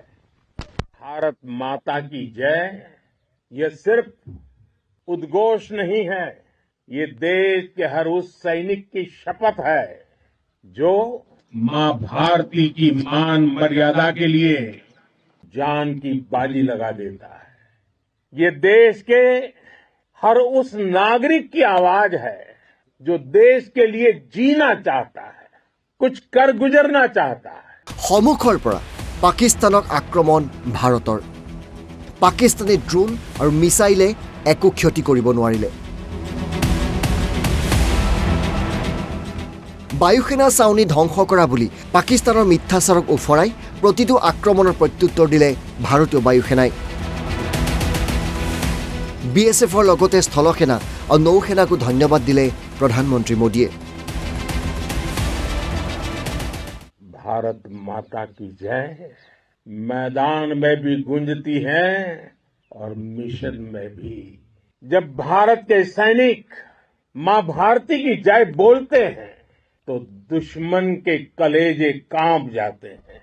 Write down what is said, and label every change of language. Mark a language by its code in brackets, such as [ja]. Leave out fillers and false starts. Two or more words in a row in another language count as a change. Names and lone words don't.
[hi] भारत माता की जय ये सिर्फ उद्घोष नहीं है, ये देश के हर उस सैनिक की शपथ है जो मां भारती की मान मर्यादा के लिए जान की बाजी लगा देता है। ये देश के हर उस नागरिक की आवाज है जो देश के लिए जीना चाहता है, कुछ कर गुजरना चाहता है। [as] সন্মুখৰ পৰা পাকিস্তানক আক্ৰমণ ভাৰতৰ। পাকিস্তানী ড্ৰোন আৰু মিছাইলে একো ক্ষতি কৰিব নোৱাৰিলে। বায়ুসেনা চাউনি ধ্বংস কৰা বুলি পাকিস্তানৰ মিথ্যাচাৰক উফৰাই প্ৰতিটো আক্ৰমণৰ প্ৰত্যুত্তৰ দিলে ভাৰতীয় বায়ুসেনাই। BSFৰ লগতে স্থলসেনা আৰু নৌসেনাকো ধন্যবাদ দিলে প্ৰধানমন্ত্ৰী মোদীয়ে। [hi] भारत माता की जय मैदान में भी गूंजती है और मिशन में भी। जब भारत के सैनिक मां भारती की जय बोलते हैं तो दुश्मन के कलेजे कांप जाते हैं।